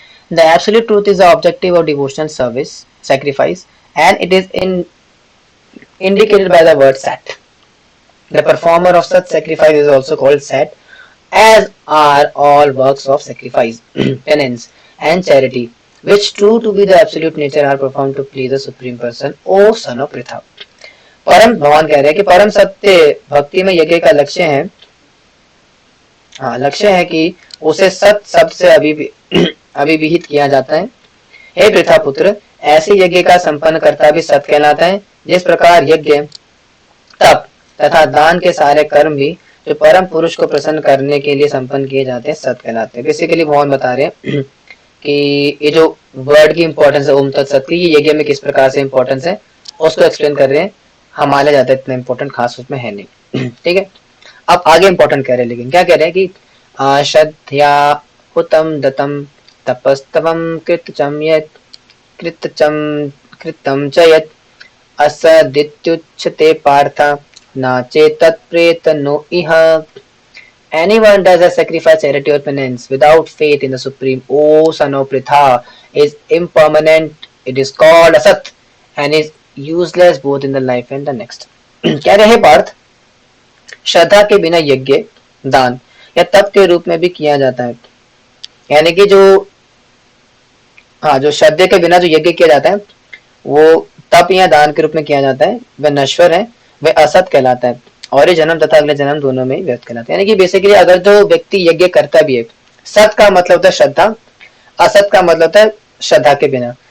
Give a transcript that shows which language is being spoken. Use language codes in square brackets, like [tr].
[en] The absolute truth is the objective of devotional service, sacrifice, and it is indicated by the word sat. The performer of such sacrifice is also called sat, as are all works of sacrifice, penance, and charity, which true to be the absolute nature are performed to please the supreme person, O son of Pritha. [hi] परम भगवान कह रहे हैं कि परम सत्य भक्ति में यज्ञ का लक्ष्य है, हाँ, लक्ष्य है कि उसे सत शब्द से अभिविहित किया जाता है। हे पृथा पुत्र, ऐसे यज्ञ का संपन्न करता भी सत कहलाता है, जिस प्रकार यज्ञ तप तथा दान के सारे कर्म भी जो परम पुरुष को प्रसन्न करने के लिए संपन्न किए जाते हैं सत कहलाते हैं। बेसिकली भगवान बता रहे हैं कि ये जो वर्ड की इंपॉर्टेंस है ओम तत्सत की, ये यज्ञ में किस प्रकार से इंपॉर्टेंस है उसको एक्सप्लेन कर रहे हैं। हमारे ज्यादा इतना इंपॉर्टेंट खास उसमें है नहीं। ठीक है, अब आगे इंपॉर्टेंट कह रहे हैं, लेकिन क्या कह रहे हैं कि [sa] श्रद्धया हुतम दतम तपस्तवम कृतचम यत् कृतचम कृतम च यत् असदित्युच्यते पार्थ न चेतत्प्रेत नो इह। [en] Anyone does a sacrifice, charity or penance without faith in the Supreme, O son of Pritha, is impermanent. It is called asat and is useless both in the life and the next. [hi] कह रहे हैं पार्थ, श्रद्धा के बिना यज्ञ दान या तप के रूप में भी किया जाता है। यानी कि जो जो श्रद्धे के बिना जो यज्ञ किया जाता है वो तप या दान के रूप में किया जाता है, वह नश्वर है, वह असत कहलाता है और ये जन्म तथा अगले जन्म दोनों में व्यर्थ कहलाता है। यानी कि बेसिकली अगर जो व्यक्ति यज्ञ करता भी है, सत का मतलब होता है श्रद्धा, असत का मतलब होता है श्रद्धा के बिना।